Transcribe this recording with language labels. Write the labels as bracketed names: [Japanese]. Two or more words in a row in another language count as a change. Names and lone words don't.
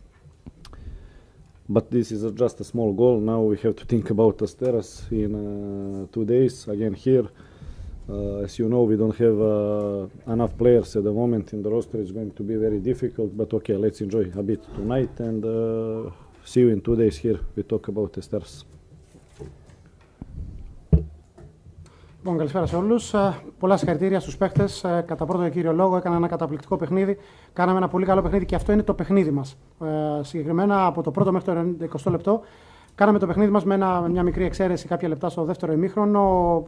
[English] But this is just a small goal. Now we have to think about Asteras in 2 days, again here. As you know, we don't have enough players at the moment in the roster. It's going to be very difficult, but okay, let's enjoy a bit tonight and see you in 2 days here. We talk about Asteras. [Greek] Λοιπόν, καλησπέρα σε όλους. Πολλά συγχαρητήρια στους παίχτες. Κατά πρώτο και κύριο λόγο έκαναν ένα καταπληκτικό παιχνίδι. Κάναμε ένα πολύ καλό παιχνίδι και αυτό είναι το παιχνίδι μας. Συγκεκριμένα από το πρώτο μέχρι το 20 λεπτό. Κάναμε το παιχνίδι μας με μια μικρή εξαίρεση κάποια λεπτά στο δεύτερο ημίχρονο.